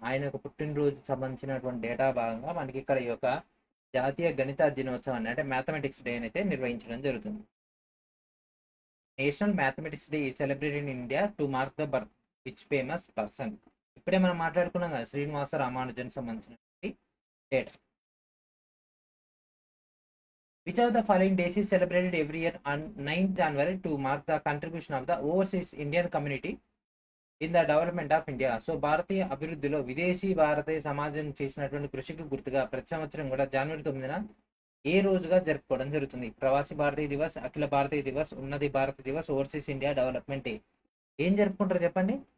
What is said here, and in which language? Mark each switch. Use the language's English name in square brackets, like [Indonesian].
[Telugu] ఆయన యొక్క పుట్టినరోజు సంబంధించినటువంటి డేటా భాగంగా మనకి ఇక్కడ ఈ యొక్క జాతీయ గణిత దినోత్సవాన్ని అంటే మ్యాథమెటిక్స్ డే అయితే నిర్వహించడం జరుగుతుంది. [English] National mathematics day is celebrated in India to mark the birth which famous person. [Telugu] ఇప్పుడే మనం మాట్లాడుకున్నాం కదా శ్రీనివాస రామానుజన్ సంబంధించినటువంటి data. [English] Which of the following days is celebrated every year on 9th January to mark the contribution of the overseas Indian community in the development of India? [Telugu] So భారతీయ అభివృద్ధిలో విదేశీ భారతీయ సమాజం చేసినటువంటి కృషికి గుర్తుగా ప్రతి సంవత్సరం కూడా జనవరి 9న ఏ రోజుగా జరుపుకోవడం జరుగుతుంది? ప్రవాసీ భారతీయ దివస్, అఖిల భారతీయ దివస్, ఉన్నతి భారత Divas, overseas India development day. ఏం జరుపుకుంటారు చెప్పండి?